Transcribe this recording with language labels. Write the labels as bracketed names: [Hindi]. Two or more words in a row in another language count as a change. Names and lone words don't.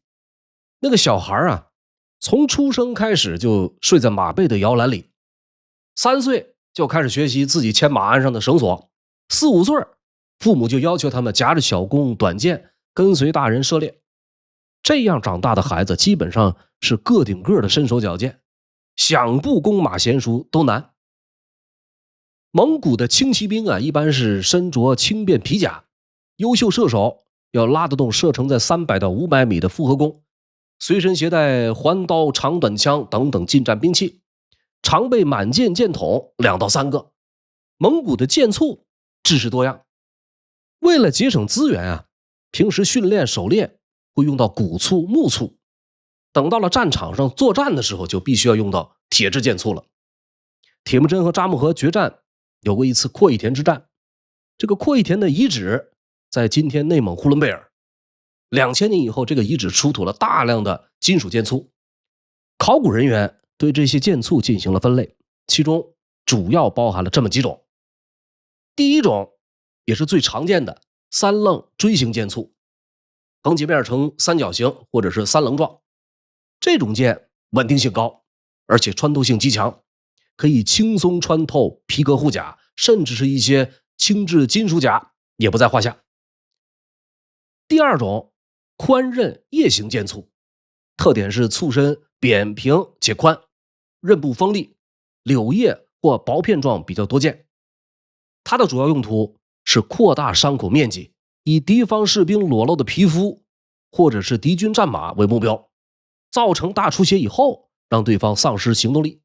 [Chinese] 那個小孩從出生開始就睡在馬背的搖籃裡，3歲就開始學習自己牽馬鞍上的繩索，4、5歲父母就要求他們夾着小弓短箭跟隨大人射獵。這樣長大的孩子基本上是個頂個的身手矯健，想不弓馬嫻熟都難。蒙古的轻骑兵一般是身着轻便皮甲，優秀射手要拉得动射程在300到500米的复合弓，隨身携帶环刀、长短槍等等近戰兵器，常備满箭箭筒2到3個。蒙古的箭簇制式多樣，為了節省資源平時訓練狩獵會用到骨簇、木簇，等到了戰場上作戰的時候，就必須要用到鐵制箭簇了。铁木真和扎木合決戰有過一次阔邑田之戰，這個阔邑田的遗址在今天內蒙呼倫貝爾。2000年以後，這個遺址出土了大量的金屬箭簇，考古人員對這些箭簇進行了分類，其中主要包含了這麼幾種。第一種也是最常見的3棱锥形箭簇，橫截面呈三角形或者是3棱狀。这种箭穩定性高，而且穿透性极强，可以輕鬆穿透皮革護甲，甚至是一些輕質金屬甲也不在話下。第二種寬刃葉形箭簇，特點是簇身扁平且寬，刃部鋒利，柳葉或薄片狀比較多見。它的主要用途是擴大傷口面積，以敵方士兵裸露的皮膚或者是敵軍戰馬為目標，造成大出血以後讓對方喪失行動力。